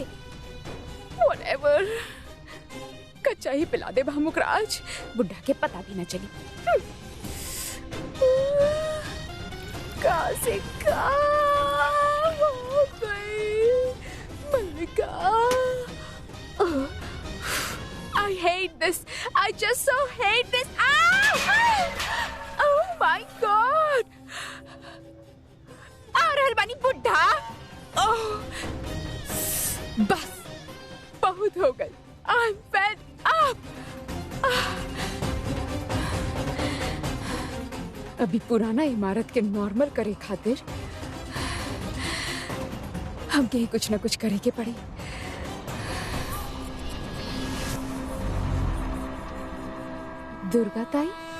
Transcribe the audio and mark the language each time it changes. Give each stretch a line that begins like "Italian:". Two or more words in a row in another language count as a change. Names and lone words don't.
Bhojpuri: व्हाटएवर, कच्चा ही पिला दे भामुकराज, बुढ़ा के पता भी न चली। कहाँ से कहाँ हो गई मलिका?
English: I hate this. I just so hate this. Oh my God!
Bhojpuri: आ रहल बानी बुढ़ा। बस बहुत हो गई।
English: I'm fed up.
Bhojpuri: अभी पुराना इमारत के नॉर्मल करे खातिर हमके ही कुछ न कुछ करे के पड़ी। दुर्गा ताई,